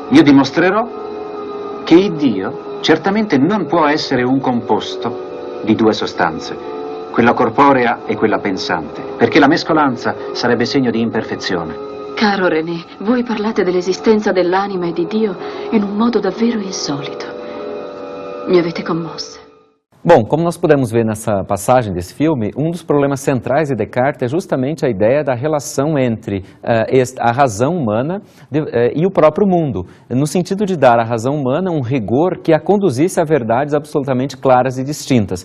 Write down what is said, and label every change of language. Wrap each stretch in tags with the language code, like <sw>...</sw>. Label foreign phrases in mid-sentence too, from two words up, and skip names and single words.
<it>Io dimostrerò che il Dio certamente non può essere un composto di due sostanze, quella corporea e quella pensante, perché la mescolanza sarebbe segno di imperfezione. Caro René, voi parlate dell'esistenza dell'anima e di Dio in un modo davvero insolito. Mi avete commossa.</it> <pt>Bom, como nós podemos ver nessa passagem desse filme, um dos problemas centrais de Descartes é justamente a ideia da relação entre a razão humana e o próprio mundo, no sentido de dar à razão humana um rigor que a conduzisse a verdades absolutamente claras e distintas.</pt>